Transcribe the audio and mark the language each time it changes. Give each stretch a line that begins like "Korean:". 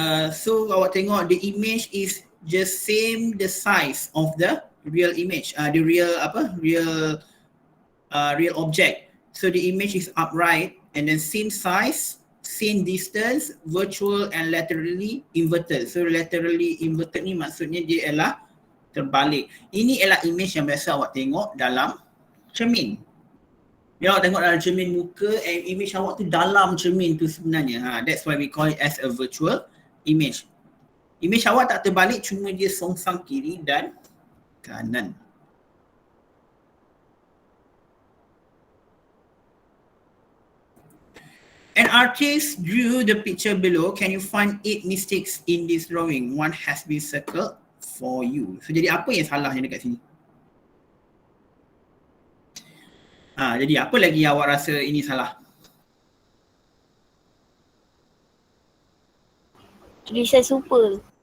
English: So
Malay: awak tengok
English: the image is just same the size of the real image, the real
Malay: apa?
English: Real object. So the image is upright and then same size, same distance, virtual and laterally inverted.
Malay: So laterally inverted ni maksudnya dia ialah terbalik. Ini ialah image yang biasa awak tengok dalam cermin. Ya, awak tengok dalam cermin muka, image awak tu dalam cermin tu sebenarnya.
English: That's why we call it as a virtual image. Image
Malay: awak tak terbalik, cuma dia songsang kiri dan kanan.
English: An artist drew the picture below. Can you find 8 mistakes in this drawing? One has been circled for you.
Malay: So jadi apa yang salahnya dekat sini? Jadi apa lagi awak rasa ini salah? Tulisan super.